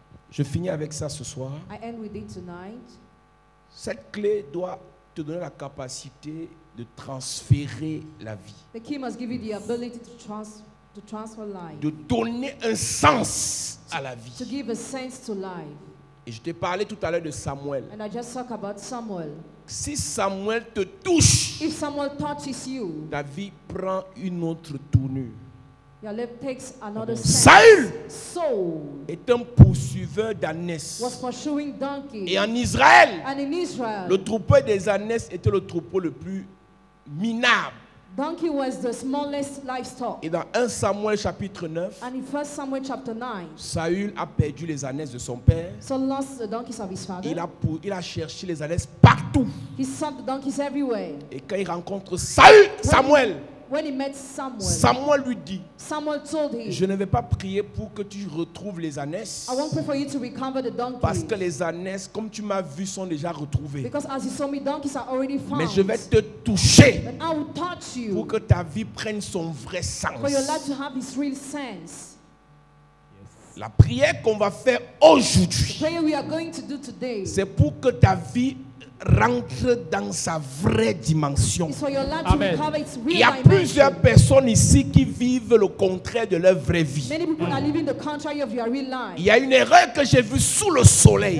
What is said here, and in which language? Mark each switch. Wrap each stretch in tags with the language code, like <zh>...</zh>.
<fr>je finis avec ça ce soir.</fr> <en>I end with it tonight.</en> <fr>Cette clé doit te donner la capacité de transférer la vie,</fr> <en>The key must give you the ability to transfer life,</en> <fr>de donner un sens à la</fr> <en>to</en> <fr>vie.</fr> <en>give a sense to life.</en> <fr>Et je t'ai parlé tout à l'heure de Samuel.</fr> <en>And I just talk about Samuel.</en> <fr>Si Samuel te touche,</fr> <en>If Samuel touches you,</en> <fr>ta vie prend une autre tournure.</fr> <en>your life takes another sense.</en> <fr>Saül</fr> <en>Saul</en> <fr>est un poursuiveur d'ânesse.</fr> <en>was pursuing donkey.</en> <fr>Et en Israël,</fr> <en>And in Israel,</en> <fr>le troupeau des ânesses était le troupeau le plus minable.</fr> <en>Donkey was the smallest livestock.</en> <fr>Et dans 1 Samuel chapitre 9,</fr> <en>And in 1 Samuel chapter 9,</en> <fr>Saül a perdu les ânesses de son père.</fr> <en>Saul lost the donkeys of his father.</en> <fr>Il a cherché les ânesses partout.</fr> <en>He sought the donkeys everywhere.</en> <fr>Et quand il rencontre Samuel,</fr> <en>When he met Samuel,</en> <fr>Samuel lui dit,</fr> <en>Samuel told him,</en> <fr>je ne vais pas prier pour que tu retrouves les ânesses.</fr> <en>I won't pray for you to recover the</en> <fr>Parce</fr> <en>donkeys.</en> <fr>que les ânesses, comme tu m'as vu, sont déjà retrouvées.</fr> <en>Because as you saw me, donkeys are already found.</en> <fr>Mais je vais te toucher</fr> <en>But I will touch</en> <fr>pour</fr> <en>you</en> <fr>que ta vie prenne son vrai sens.</fr> <en>for your life to have its real sense.</en> <fr>La prière qu'on va faire aujourd'hui,</fr> <en>Prayer we are going to do today</en> <fr>c'est pour que ta vie rentre dans sa vraie dimension.</fr> <en>is for your life</en> <fr>Amen.</fr> <en>to recover its</en> <fr>Il</fr> <en>real</en> <fr>y a</fr> <en>dimension.</en> <fr>plusieurs personnes ici qui vivent le contraire de leur vraie vie.</fr> <en>Many people are living the contrary of your real life.</en> <fr>Il y a une erreur que j'ai vue sous le soleil.</fr>